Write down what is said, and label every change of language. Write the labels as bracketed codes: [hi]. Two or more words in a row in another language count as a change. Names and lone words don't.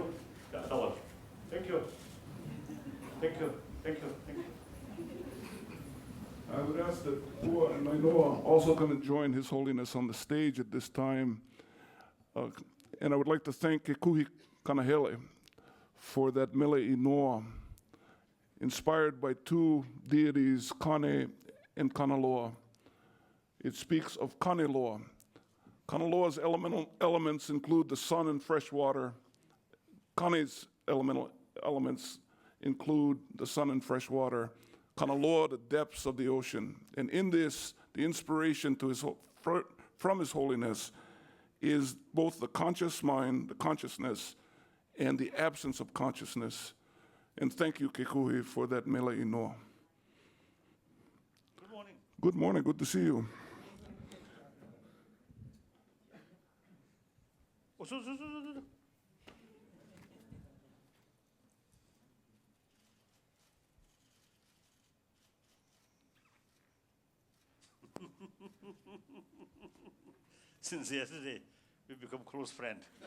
[en] Yeah, that one. Thank you. Thank you. Thank you. Thank you. I would ask that Pua and Nainoa also going to join His Holiness on the stage at this time. And I would like to thank Kekuhi Kanahele for that [haw] mele inoa, [en] inspired by two deities, Kane and Kanaloa. It speaks of Kaneloa. Kanaloa's elemental elements include the sun and fresh water. Kane's elemental elements include the sun and fresh water. Kanaloa, the depths of the ocean. And in this, the inspiration to from His Holiness is both the conscious mind, the consciousness, and the absence of consciousness. And thank you, Kekuhi, for that [haw] mele inoa. [en] Good morning. Good morning, good to see you. Oh, so. Since yesterday, we become close friends.